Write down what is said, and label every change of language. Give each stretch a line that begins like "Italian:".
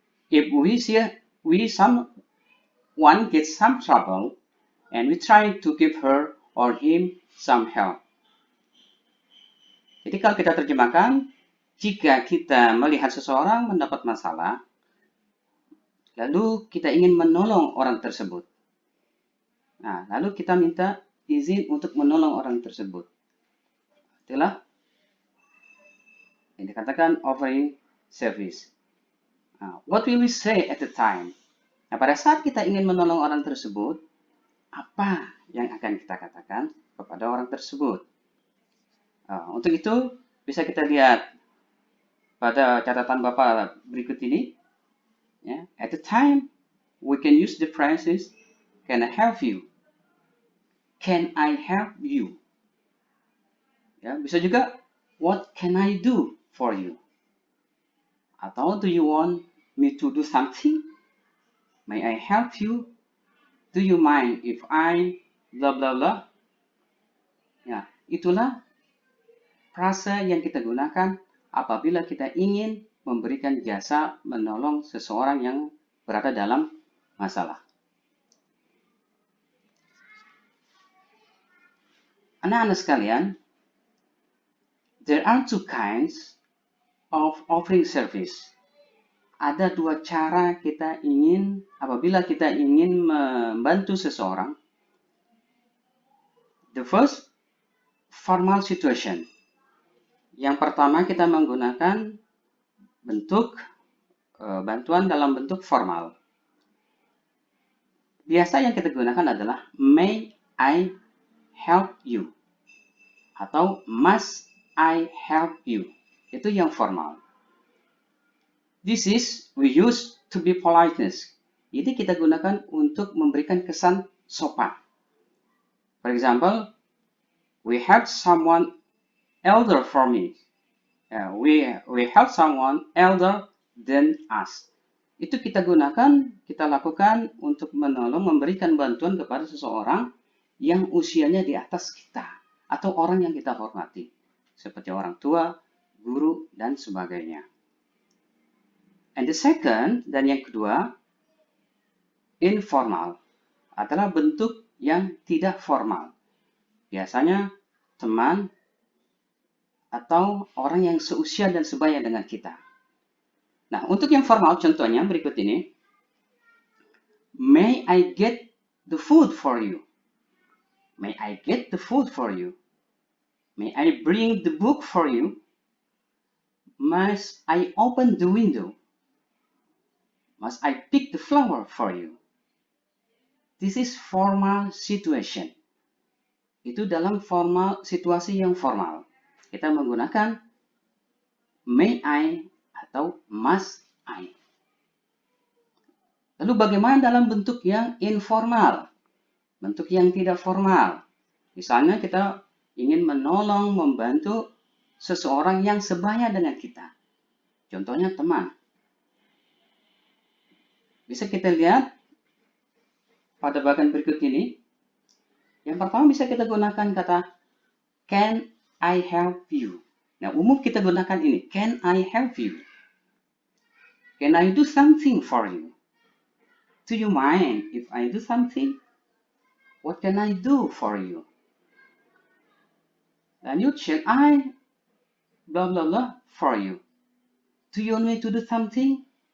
English: If someone gets some trouble and we try to give her or him some help.
Indonesian: Jadi kalau kita terjemahkan, jika kita melihat seseorang mendapat masalah, lalu kita ingin menolong orang tersebut. Nah, lalu kita minta izin untuk menolong orang tersebut. Itulah yang dikatakan offering service.
English: Nah, what will we say at the time?
Indonesian: Nah, pada saat kita ingin menolong orang tersebut, apa yang akan kita katakan kepada orang tersebut? Nah, untuk itu, bisa kita lihat pada catatan Bapak berikut ini.
English: At the time, we can use the phrases, can I help you? Can I help you?
Indonesian: Bisa juga,
English: what can I do for you?
Indonesian: Atau,
English: do you want me to do something? May I help you? Do you mind if I blah blah blah?
Indonesian: Itulah frase yang kita gunakan apabila kita ingin memberikan jasa menolong seseorang yang berada dalam masalah. Anak-anak sekalian,
English: there are two kinds of offering service.
Indonesian: Ada dua cara apabila kita ingin membantu seseorang.
English: The first, formal situation.
Indonesian: Yang pertama kita menggunakan bentuk bantuan dalam bentuk formal. Biasa yang kita gunakan adalah
English: may I help you
Indonesian: atau
English: must I help you.
Indonesian: Itu yang formal.
English: This is we use to be politeness.
Indonesian: Ini kita gunakan untuk memberikan kesan sopan.
English: For example, we help someone elder for me. We help someone elder than us.
Indonesian: Itu kita lakukan untuk memberikan bantuan kepada seseorang yang usianya di atas kita atau orang yang kita hormati, seperti orang tua, guru, dan sebagainya.
English: And the second,
Indonesian: dan yang kedua, informal, adalah bentuk yang tidak formal. Biasanya teman atau orang yang seusia dan sebaya dengan kita. Nah, untuk yang formal contohnya berikut ini.
English: May I get the food for you? May I get the food for you? May I bring the book for you? Must I open the window? Must I pick the flower for you? This is formal situation.
Indonesian: Itu dalam situasi yang formal. Kita menggunakan
English: may I
Indonesian: atau
English: must I.
Indonesian: Lalu bagaimana dalam bentuk yang informal? Bentuk yang tidak formal. Misalnya kita ingin menolong, membantu seseorang yang sebaya dengan kita. Contohnya teman. Bisa kita lihat pada bagian berikut ini. Yang pertama bisa kita gunakan kata
English: can I help you?
Indonesian: Nah, umum kita gunakan ini.
English: Can I help you? Can I do something for you? Do you mind if I do something? What can I do for you?
Indonesian: Lanjut,
English: shall I blah blah blah for you? Do you want me to do something?